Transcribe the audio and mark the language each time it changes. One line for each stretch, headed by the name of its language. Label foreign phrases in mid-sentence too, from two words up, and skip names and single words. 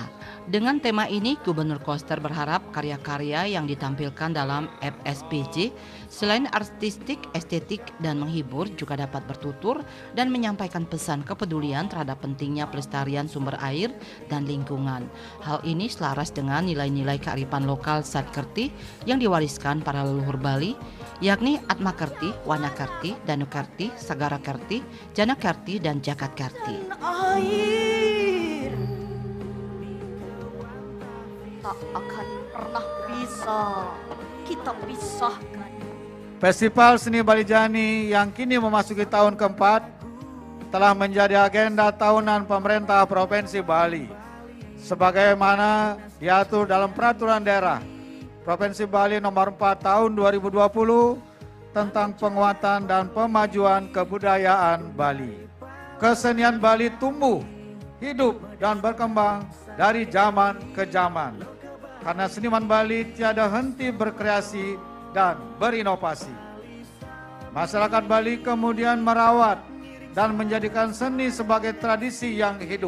Indonesian: Dengan tema ini, Gubernur Koster berharap karya-karya yang ditampilkan dalam FSBJ selain artistik, estetik, dan menghibur juga dapat bertutur dan menyampaikan pesan kepedulian terhadap pentingnya pelestarian sumber air dan lingkungan. Hal ini selaras dengan nilai-nilai kearifan lokal Satkerti yang diwariskan para leluhur Bali, yakni Atmakerti, Wanakerti, Danukerti, Sagarakerti, Janakerti, dan Jakatkerti. Air tak akan pernah bisa kita pisahkan. Festival Seni Bali Jani yang kini memasuki tahun keempat telah menjadi agenda tahunan pemerintah Provinsi Bali. Sebagaimana diatur dalam Peraturan Daerah Provinsi Bali nomor 4 tahun 2020 tentang penguatan dan pemajuan kebudayaan Bali. Kesenian Bali tumbuh, hidup, dan berkembang dari zaman ke zaman. Karena seniman Bali tiada henti berkreasi dan berinovasi. Masyarakat Bali kemudian merawat dan menjadikan seni sebagai tradisi yang hidup.